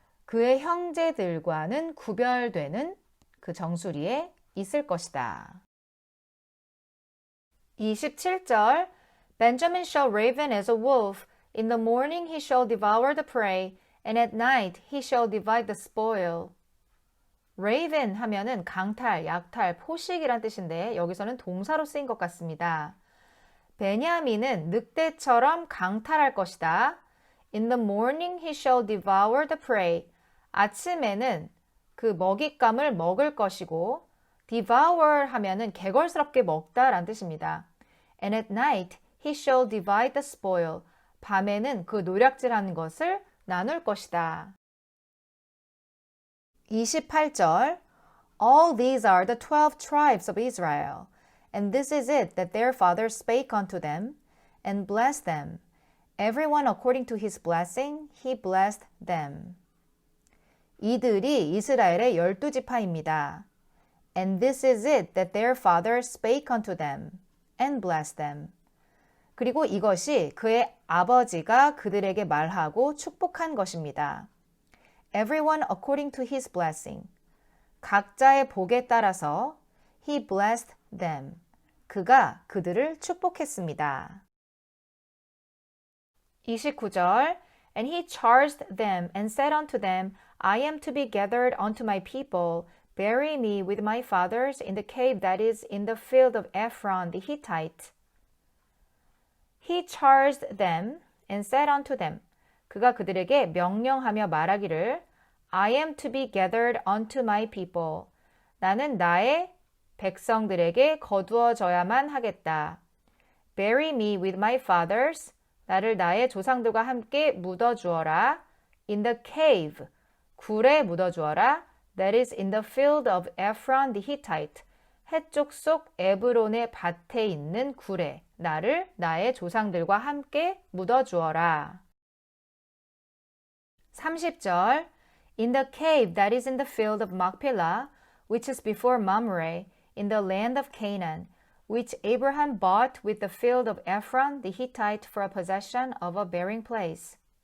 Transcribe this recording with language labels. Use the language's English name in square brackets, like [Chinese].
[Korean] 그의 형제들과는 구별되는 그 정수리에 있을 것이다. [English] 27절 Benjamin shall raven as a wolf. In the morning he shall devour the prey, and at night he shall divide the spoil. [Korean] raven 하면은 강탈, 약탈, 포식이란 뜻인데 여기서는 동사로 쓰인 것 같습니다. 베냐민은 늑대처럼 강탈할 것이다. [English] In the morning he shall devour the prey. [Korean] 아침에는 그 먹잇감을 먹을 것이고 devour 하면은 개걸스럽게 먹다라는 뜻입니다. [English] And at night he shall divide the spoil. [Korean] 밤에는 그 노략질하는 것을 나눌 것이다. [English] 28절 All these are the 12 tribes of Israel, and this is it that their father spake unto them, and blessed them. Everyone according to his blessing, he blessed them. [Korean] 이들이 이스라엘의 12지파입니다. [English] And this is it that their father spake unto them, and blessed them. [Korean] 그리고 이것이 그의 아버지가 그들에게 말하고 축복한 것입니다. [English] Everyone according to his blessing. [Korean] 각자의 복에 따라서 [English] he blessed them. [Korean] 그가 그들을 축복했습니다. [English] 29절 And he charged them and said unto them, I am to be gathered unto my people. Bury me with my fathers in the cave that is in the field of Ephron the Hittite. He charged them and said unto them. [Korean] 그가 그들에게 명령하며 말하기를 [English] I am to be gathered unto my people. [Korean] 나는 나의 백성들에게 거두어져야만 하겠다. [English] Bury me with my fathers. [Korean] 나를 나의 조상들과 함께 묻어주어라. [English] In the cave. [Korean] 굴에 묻어주어라. [English] That is in the field of Ephron the Hittite. [Korean] 해쪽 속 에브론의 밭에 있는 굴에 나를 나의 조상들과 함께 묻어주어라. [English] 30절 In the cave that is in the field of Machpelah, which is before Mamre, in the land of Canaan, which Abraham bought with the field of Ephron the Hittite for a possession of a burying place.